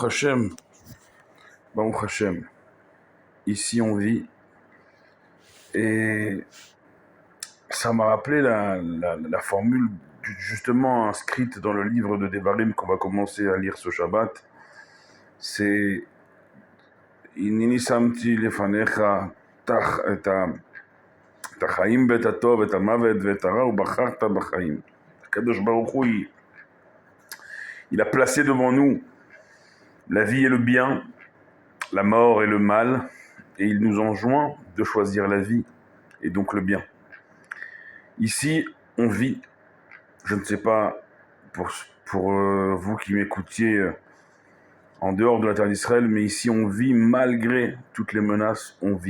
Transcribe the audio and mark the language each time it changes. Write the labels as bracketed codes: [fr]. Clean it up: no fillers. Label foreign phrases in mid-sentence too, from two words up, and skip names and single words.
[fr] Baruch Hashem, ici on vit, et ça m'a rappelé la formule justement inscrite dans le livre de Devarim qu'on va commencer à lire ce Shabbat, c'est « [he] אינני שמתי לפניך את החיים ואת הטוב ואת המוות ואת הרע ובחרת בחיים. הקדוש ברוך הוא, [fr] il a placé devant nous la vie et le bien, la mort et le mal, et il nous enjoint de choisir la vie et donc le bien. Ici, on vit, je ne sais pas pour vous qui m'écoutiez en dehors de la terre d'Israël, mais ici on vit malgré toutes les menaces, on vit.